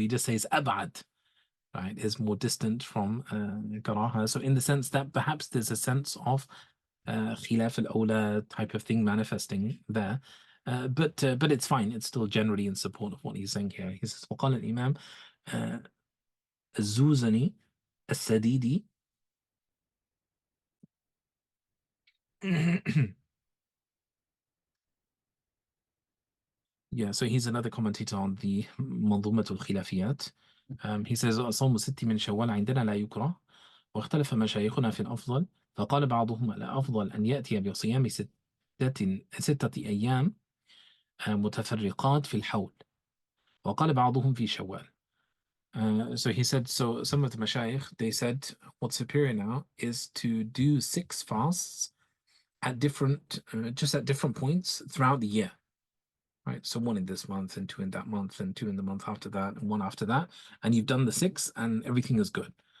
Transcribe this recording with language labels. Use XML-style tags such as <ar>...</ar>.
<en>He just says abad, right, is more distant from karaha. So in the sense that perhaps there's a sense of khilaf al-awla type of thing manifesting there. But it's fine. It's still generally in support of what he's saying here. He says,</en> <ar>وقال الإمام الزوزني السديدي.</ar> <en>Yeah, so he's another commentator on the منظومة الخلافيات. He says</en> <ar>صوم الست من شوال عندنا لا يكره واختلف مشايخنا في الأفضل فقال بعضهم الأفضل أن يأتي بصيام ستة أيام متفرقات في الحول وقال بعضهم في شوال.</ar> <en>So he said, so some of the mashayikh, they said what's superior now is to do 6 fasts at different, just at different points throughout the year. Right, so 1 in this month and 2 in that month and 2 in the month after that and 1 after that, and you've done the 6 and everything is good.</en>